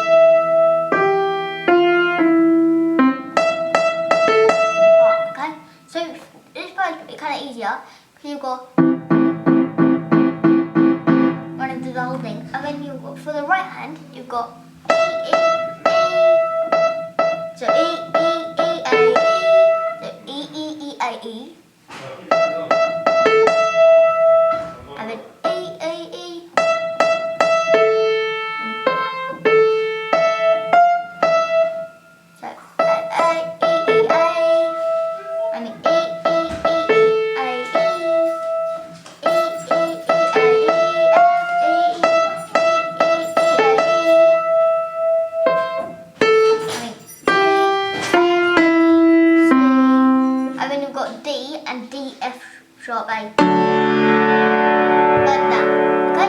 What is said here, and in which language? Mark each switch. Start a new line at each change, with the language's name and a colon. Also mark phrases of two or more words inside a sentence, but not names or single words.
English: So easier because you've got running through the whole thing. And then you've got, for the right hand, you've got E, E, E. So E, E, E, A, E. So E, E, E, A, E. And then E, E, E. So A, E, E, A. I mean E, E, E, E, A, E. E, E, E, A, E, F, E, E, E, E, A, E. I mean D, F, C. And then you've got D and D, F sharp A. Like that, okay?